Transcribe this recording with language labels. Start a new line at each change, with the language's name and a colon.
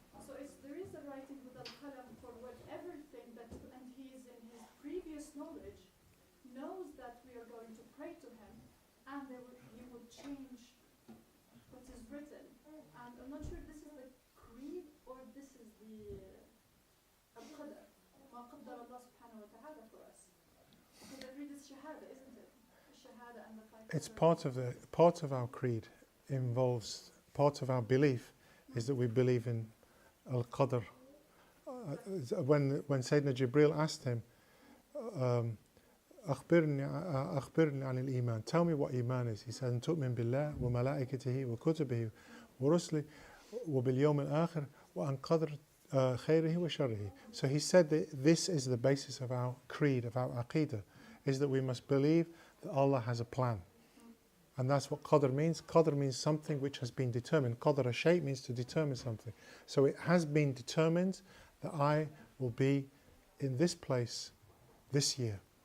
English: So there is a writing with the qalam for everything that, and He is in His previous knowledge, knows that we are going to pray to Him, and He will change what is written. And I'm not sure this is the creed or this is the al-qadr.
Arabic: ما قدر الله سبحانه وتعالى
English: for us. Because the creed is shahada, isn't it? Shahada and the five. It's part of our creed involves, part of our belief is that we believe in al-qadr. When Sayyidina Jibreel asked him,
Arabic: أخبرني عن الإيمان,
English: tell me what Iman is. He said,
Arabic: أن تؤمن بالله وملائكته وكتبه ورسله وباليوم الآخر وأن قدر خيره وشره.
English: So he said that this is the basis of our creed, of our aqidah, is that we must believe that Allah has a plan. And that's what qadr means. Qadr means something which has been determined. Qadr al-shay means to determine something. So it has been determined that I will be in this place this year.